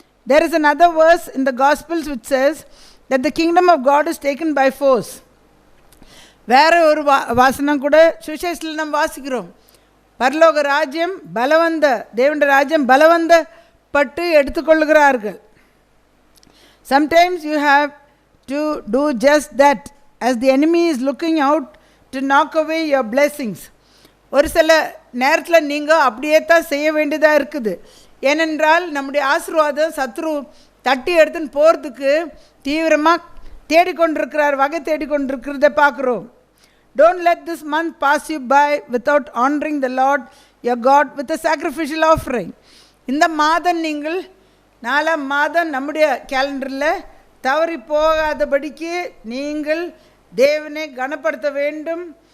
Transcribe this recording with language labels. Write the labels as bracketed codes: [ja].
[en] There is another verse in the Gospels which says that the kingdom of God is taken by force. [ta] வேற ஒரு வாசனம் கூட சுவிசேஷத்தில் நம்ம வாசிக்கிறோம். பரலோக ராஜ்யம் பலவந்த தேவனுடைய ராஜ்யம் பலவந்த பட்டு எடுத்துக்கொள்கிறார்கள். [en] Sometimes you have to do just that as the enemy is looking out to knock away your blessings. [ta] ஒரு சில நேரத்தில் நீங்கள் அப்படியே தான் செய்ய வேண்டியதாக இருக்குது. ஏனென்றால் நம்முடைய ஆசீர்வாதம் சத்ரு தட்டி எடுத்துன்னு போகிறதுக்கு தீவிரமாக தேடிக்கொண்டிருக்கிறார், வகை தேடிக்கொண்டிருக்கிறத பார்க்குறோம். [en] Don't let this month pass you by without honoring the Lord your God with a sacrificial offering. [ta] இந்த மாதம் நீங்கள் 4ஆம் மாதம் நம்முடைய கேலண்டரில் தவறி போகாதபடிக்கு நீங்கள் தேவனை கனப்படுத்த வேண்டும்.